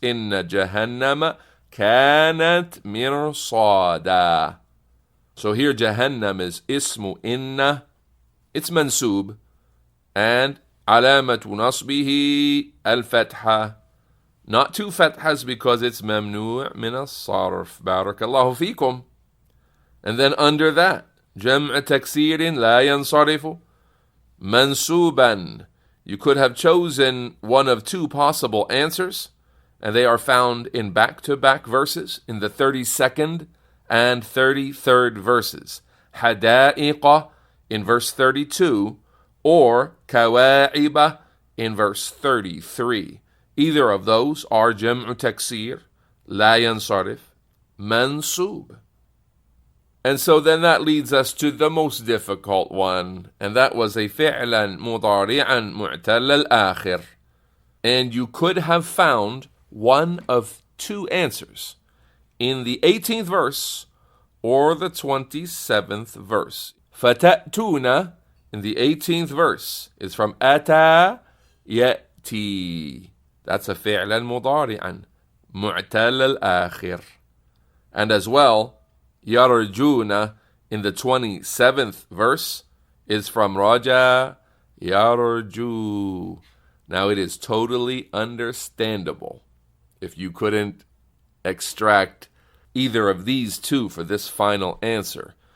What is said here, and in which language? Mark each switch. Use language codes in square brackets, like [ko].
[ar] إن جهنم كانت مرصادا. [en] So here Jahannam is ismu inna, it's mansub, and [ar] علامة نصبه الفتحة. [en] Not two fathas because it's [ar] ممنوع من الصرف. بارك الله فيكم. [en] And then under that, [ar] جمع تكسير لا ينصرف منصوبا. [en] You could have chosen one of two possible answers, and they are found in back-to-back verses in the 32nd and 33rd verses. حدائق in verse 32, or كواعب in verse 33. Either of those are [ar] جمع تكسير لا ينصرف منصوب. [en] And so then that leads us to the most difficult one, and that was a [ar] فعلا مضارعا معتل الآخر. [en] And you could have found one of two answers in the 18th verse or the 27th verse. فتأتون in the 18th verse is from [ar] أتى يأتي. [en] That's a [ar] فعلا مضارعا معتل الآخر. [en] And as well, يرجون in the 27th verse is from raja yarju. Now it is totally understandable if you couldn't extract either of these two for this final answer.